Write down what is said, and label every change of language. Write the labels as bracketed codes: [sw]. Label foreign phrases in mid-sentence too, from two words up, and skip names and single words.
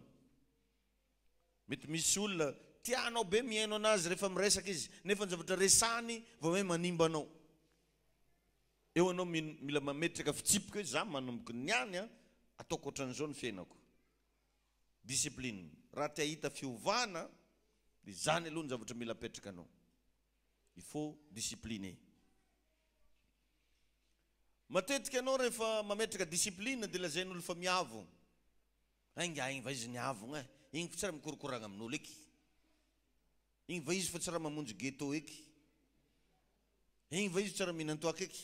[mg] Mety misy olona tianao be mihaino anazy rehefa miresaka izy nefa ny zavatra resany vao hoe manimba anao. Eo anao mila mametraka fitsipika hoe za manomboka niany ataoko ohatran'izao ny fiainako. discipline. Raha te hahita fiovana, dia zany aloha ny zavatra mila apetraka anao. [fr] Il faut discipliner. [mg] Matetika anao rehefa mametraka discipline dia lazain'olo fa miavo. Ainga igny va izy niavogna, igny fa tsy raha mikorokoragna amin'olo eky. Igny va izy fa tsy raha mamonjy ghetto eky. Igny va izy tsy raha mihinan-toaka eky.